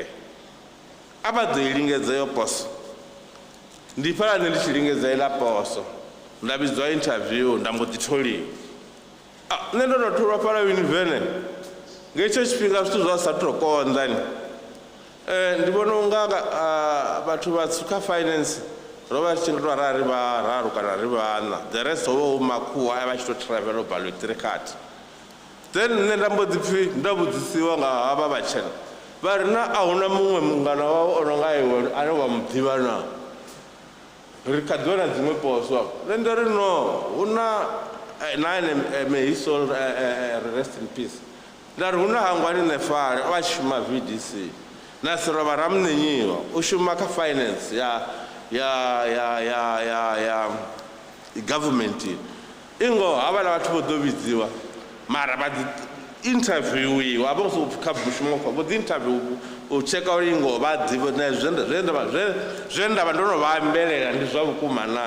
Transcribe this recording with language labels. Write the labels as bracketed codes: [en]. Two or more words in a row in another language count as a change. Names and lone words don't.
[ve] A vha ḓo i lingedza yo poso. Ndi pfhala nṋe ndi tshi lingedza iḽa poso, nda vhidziwa interview nda mbo ḓi tholiwa. Nṋe ndo no tholwa fhala Univen, nga hetsho tshifhinga zwithu zwa sa tou konḓa. Ndi vhona u nga vhathu vhatswu kha finance ro vha tshi nga tou ri vhararu kana ri vhaṋa, [en] the rest [ve] ho vha hu makhuwa a vha tshi tou travel u bva Lweṱerikati. Then nṋe nda mbo ḓi pfhi nda vhudzisiwa nga havha vhatshena, vha ri na a huna muṅwe mungana wawe o no nga iwe ane wa mu ḓivha na, ri kha ḓivha na dziṅwe poso. Nṋe ndo ri no, hu na [en] may his soul rest in peace. [ve] Nda ri hu na Hangwani Nefale o vha tshi shuma VDC, na Seroba Ramunenyiwa u shuma kha finance ya government. Ingo havhaḽa vhathu vho ḓo vhidziwa, mara vha ḓi interviewiwa, vha so kha mushumo vho ḓi interview u tsheka uri ingo vha ḓivha na zwe nda vha ndo no vha ambelela ndi zwa vhukuma na.